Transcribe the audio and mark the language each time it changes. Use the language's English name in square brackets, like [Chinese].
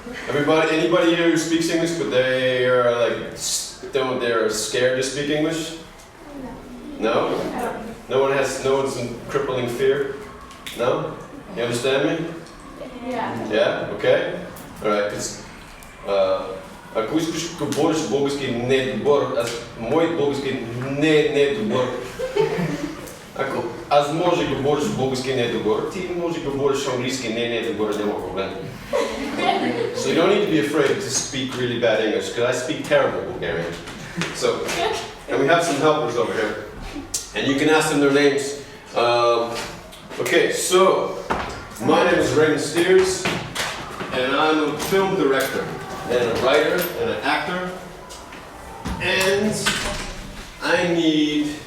[English] Everybody, anybody here who speaks English but they are like, they're scared to speak English? No? No one's in crippling fear? No? You understand me? Yeah. Yeah? Okay? [Bulgarian] Alright, ако искаш да говориш български не е добър, моят български не е добър. Ако аз може да говориш български не е добър, ти може да говориш английски не е добър, няма проблем. [English] So you don't need to be afraid to speak really bad English, because I speak terrible Bulgarian. So, and we have some helpers over here. And you can ask them their names. Okay, so, my name is Raymond Steers, and I'm a film director, and a writer, and an actor, and I need...